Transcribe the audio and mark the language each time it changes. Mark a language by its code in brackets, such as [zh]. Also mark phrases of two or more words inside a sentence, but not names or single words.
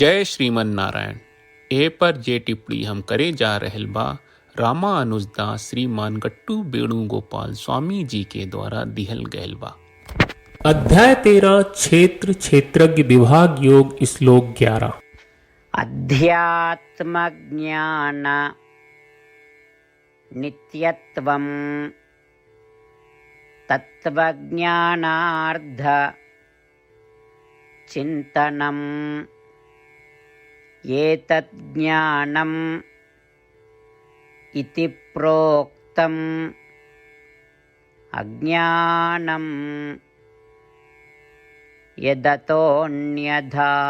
[bho] जय श्रीमन नारायण। ए पर जे टिप्पणी हम करे जा रहल बा रामानुजदास श्रीमान गट्टू वेणुगोपाल स्वामी जी के द्वारा दिहल गयल बा। अध्याय 13 क्षेत्र क्षेत्रज्ञ विभाग योग श्लोक 11। [sa] अध्यात्म ज्ञान नित्यत्वं तत्वज्ञानार्थ चिन्तनम् एतज्ज्ञानम् इति प्रोक्तम् अज्ञानं यदतोऽन्यथा।